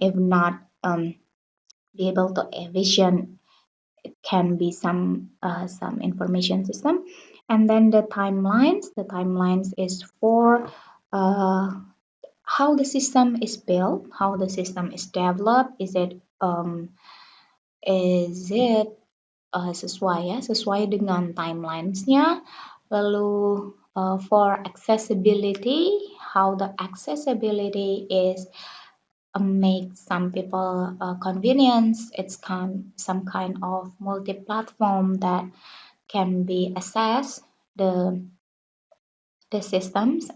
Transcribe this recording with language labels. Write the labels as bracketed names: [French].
[English] If not be able to efficient, it can be some information system. And then the timelines is for uh, how the system is built, how the system is developed. Is it [Indonesian] sesuai ya, sesuai dengan timelines-nya. [English] Lalu for accessibility, how the accessibility is make some people convenience. It's some kind of multi-platform that can be accessed the systems.